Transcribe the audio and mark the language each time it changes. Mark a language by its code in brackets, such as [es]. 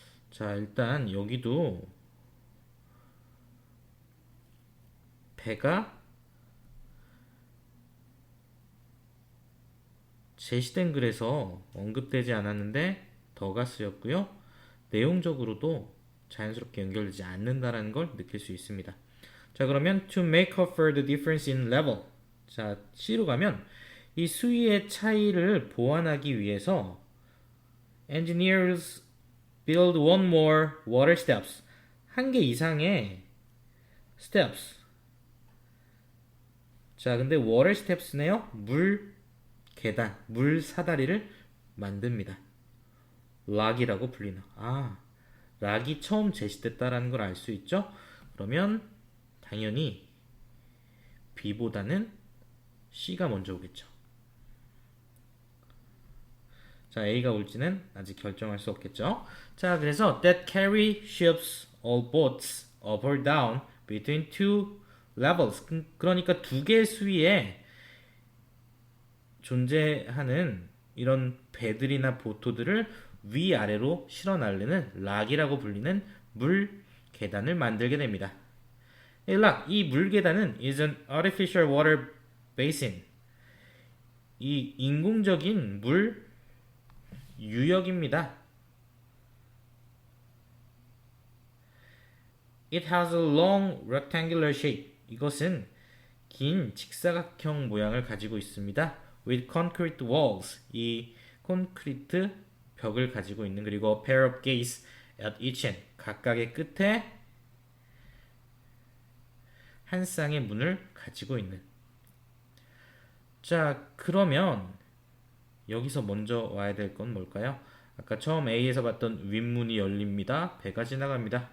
[ko] 자, 일단 여기도 배가 제시된 글에서 언급되지 않았는데 더가 쓰였고요. 내용적으로도 자연스럽게 연결되지 않는다라는 걸 느낄 수 있습니다. 자, 그러면 [en] to make up for the difference in level. [ko] 자, C로 가면 이 수위의 차이를 보완하기 위해서 [en] engineers build one more water steps. [ko] 한 개 이상의 steps. 자, 근데 water steps네요. 물 계단, 물 사다리를 만듭니다. 락이라고 불리나. 아, 락이 처음 제시됐다라는 걸 알 수 있죠? 그러면 당연히 B보다는 C가 먼저 오겠죠. 자, A가 올지는 아직 결정할 수 없겠죠. 자, 그래서 [en] that carry ships all boats up or down between two levels. [ko] 그러니까 두 개의 수위에 존재하는 이런 배들이나 보토들을 위아래로 실어 날리는 락이라고 불리는 물 계단을 만들게 됩니다. 이 락, 이 물 계단은 [en] is an artificial water basin. [ko] 이 인공적인 물 유역입니다. [en] It has a long rectangular shape. [ko] 이것은 긴 직사각형 모양을 가지고 있습니다. [en] With concrete walls. [ko] 이 콘크리트 벽을 가지고 있는, 그리고 [en] a pair of gates at each end. [ko] 각각의 끝에 한 쌍의 문을 가지고 있는. 자, 그러면 여기서 먼저 와야 될 건 뭘까요? 아까 처음 A에서 봤던 윗문이 열립니다. 배가 지나갑니다.